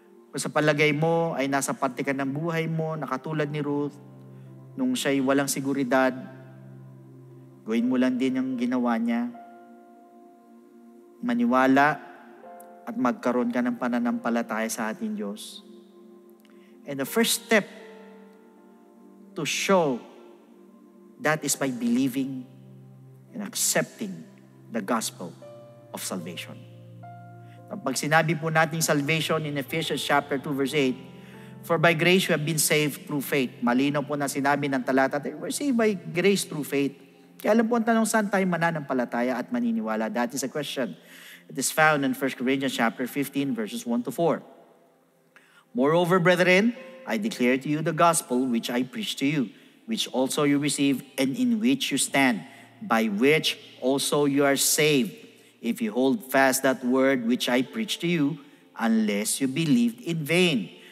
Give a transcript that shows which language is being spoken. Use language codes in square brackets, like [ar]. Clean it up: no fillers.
[tl] Kung sa palagay mo ay nasa parte ka ng buhay mo, nakatulad ni Ruth, nung siya'y walang seguridad, gawin mo lang din ang ginawa niya. Maniwala at magkaroon ka ng pananampalataya sa ating Diyos. [en] And the first step to show that is by believing and accepting the gospel of salvation. [tl] Pag sinabi po natin [en] salvation in Ephesians chapter 2 verse 8, for by grace you have been saved through faith. [tl] Malinaw po na sinabi ng talata, [en] we're saved by grace through faith. [tl] Kaya alam po ang tanong, saan tayo mananampalataya at maniniwala? [en] That is a question. It is found in 1 Corinthians chapter 15 verses 1 to 4. Moreover, brethren, I declare to you the gospel which I preach to you, which also you receive and in which you stand, by which also you are saved, if you hold fast that word which I preach to you, unless you believed in vain.